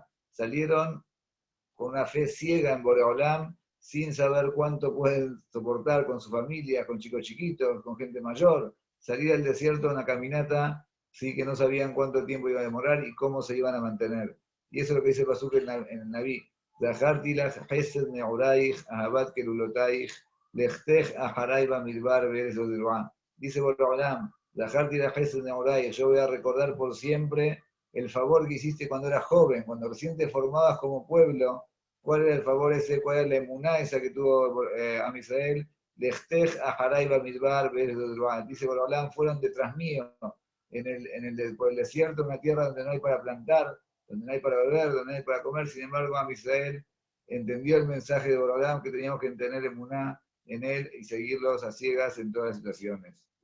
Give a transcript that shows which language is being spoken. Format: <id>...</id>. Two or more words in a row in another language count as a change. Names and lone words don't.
<es>Salieron con una fe ciega en Boreolam, sin saber cuánto pueden soportar con su familia, con chicos chiquitos, con gente mayor, salir al desierto a una caminata, sí, que no sabían cuánto tiempo iba a demorar y cómo se iban a mantener. Y eso es lo que dice Pasuk en el Naví.</es> <he>זכרתי לך חסד נעוריך, אהבת כלולתיך, לכתך אחרי במדבר בארץ לא זרועה.</he> <es>Dice Boreolam,</es> <he>זכרתי לך חסד נעוריך,</he> <es>yo voy a recordar por siempre el favor que hiciste cuando eras joven, cuando recién te formabas como pueblo. ¿Cuál era el favor ese? ¿Cuál era la emuná esa que tuvo Am Israel?</es> <he>לכתך אחרי במדבר בארץ לא זרועה.</he> <es>Dice Boreolam, fueron detrás mío por el desierto, una tierra donde no hay para plantar, donde no hay para beber, donde no hay para comer. Sin embargo, Am Israel entendió el mensaje de Boreolam, que teníamos que tener emuná en él y seguirlos a ciegas en todas las situaciones.</es>